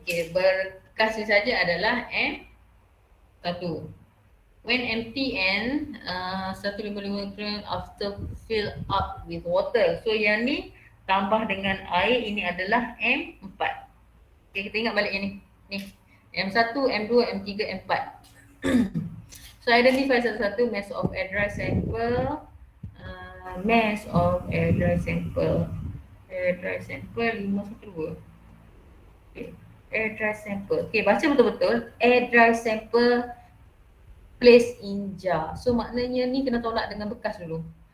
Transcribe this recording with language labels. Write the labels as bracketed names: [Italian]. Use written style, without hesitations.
[Malay] Okay, berkas ni saja adalah M1. [English] When empty and 155 gram after fill up with water. [Malay] So yang ni tambah dengan air, ini adalah M4. Okay, kita ingat balik yang ni. [English] Ni M1, M2, M3, M4. So identify [Malay] satu-satu [English] mass of air dry sample. Mass of air dry sample. Air dry sample 512. Okay. Air dry sample. [Malay] Okay, baca betul-betul. [English] Air dry sample place in jar. [Malay] So maknanya ni kena tolak dengan bekas dulu.